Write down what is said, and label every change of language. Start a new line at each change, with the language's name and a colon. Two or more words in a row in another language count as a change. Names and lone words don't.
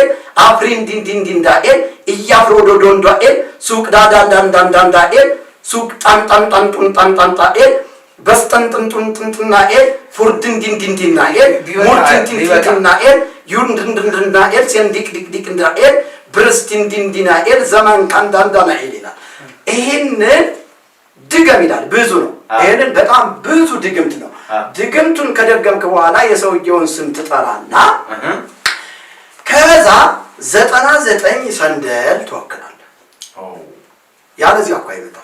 Amharic: አፍሪንዲንዲንዲንዳኤል እያፍሮዶዶንዳኤል ሱቅ ዳዳንዳንዳንዳኤል ሱቅ ጣንጣንጣንጡንጣንጣንጣኤል በስጠንጥንጡንጥንጥናኤል ፉርድንዲንዲንዲናኤል ሙርድንዲንዲንዲናኤል ዩንድንድንድናኤል ሴንዲቅዲቅዲቅንዳኤል ብርስቲንዲንዲናኤል ዘመን ካንዳንዳናኤል ይላል። ይህንን ድገም ይላል። ብዙ ነው። ይህንን በጣም ብዙ ድግምት ነው። ድግምቱን ከደገምክ በኋላ የሰውየውን ስም ትጠራና ከዛ 99 ሰንደል ትወክላለህ። ያለዚህ እኮ አይመጣም